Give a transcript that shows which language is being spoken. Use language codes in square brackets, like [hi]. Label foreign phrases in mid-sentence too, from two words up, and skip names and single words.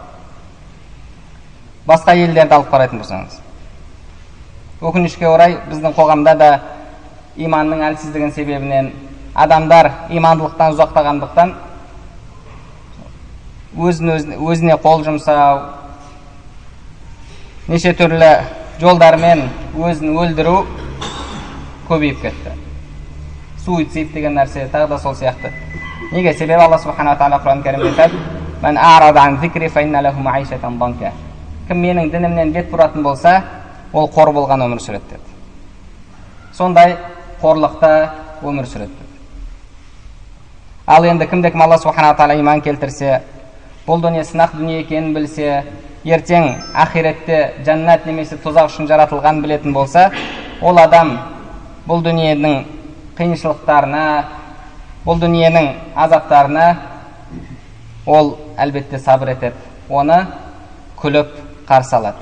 [kk] Мысал, басқа елдерді алып қарайтын болсаңыз, өкінішке орай біздің қоғамда да иманның әлсіздігінің себебінен адамдар имандылықтан ұзақтағандықтан өзіне қол жұмсау, неше түрлі жолдармен өзін өлдіру көбейіп кетті. Суицид деген нәрсе тағы да сол сияқты. Неге? Себебі Алла [ar] سبحانه تعالى [kk] Құран кәрімде айтады: [ar] "من أعرض عن ذكري فإن له معيشة ضنكا." [kk] Кім менің дінімнен бет бұратын болса, ол қор болған өмір сүреді деді. Сондай қорлықта өмір сүреді деді. Ал енді кімде-кім Алла [ar] سبحانه تعالى [kk] иман келтірсе, бұл дүние сынақ дүние екенін білсе, ертең ақиретте жәннат немесе тозақ үшін жаратылған білетін болса, ол адам бұл дүниенің қиыншылықтарына, бұл дүниенің азаптарына ол әлбетте сабыр етеді, оны күліп қарсы алады.